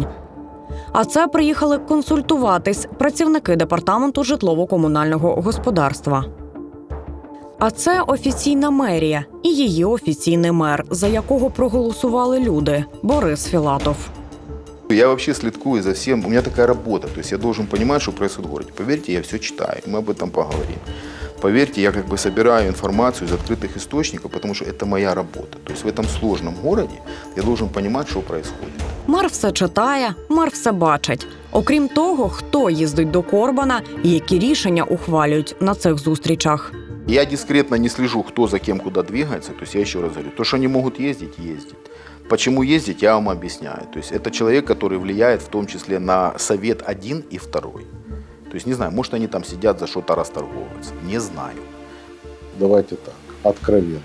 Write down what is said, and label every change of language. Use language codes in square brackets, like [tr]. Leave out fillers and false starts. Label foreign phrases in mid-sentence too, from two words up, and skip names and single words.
[uk] А це приїхали консультуватись працівники департаменту житлово-комунального господарства. А це офіційна мерія і її офіційний мер, за якого проголосували люди – Борис Філатов. [ru] Я вообще слідкую за всем, у меня такая работа, то есть я должен понимать, что происходит в городе. Поверьте, я все читаю, мы об этом поговорим. Поверьте, я как бы собираю информацию из открытых источников, потому что это моя работа. То есть в этом сложном городе я должен понимать, что происходит. [uk] Мер все читає, мер все бачить. Окрім того, хто їздить до Корбана і які рішення ухвалюють на цих зустрічах. [ru] Я дискретно не слежу, кто за кем куда двигается. То есть я еще раз говорю, то, что они могут ездить, ездить. Почему ездить, я вам объясняю. То есть это человек, который влияет в том числе на совет 1 и 2. То есть не знаю, может они там сидят за что-то расторговываются. Не знаю. Давайте так, откровенно.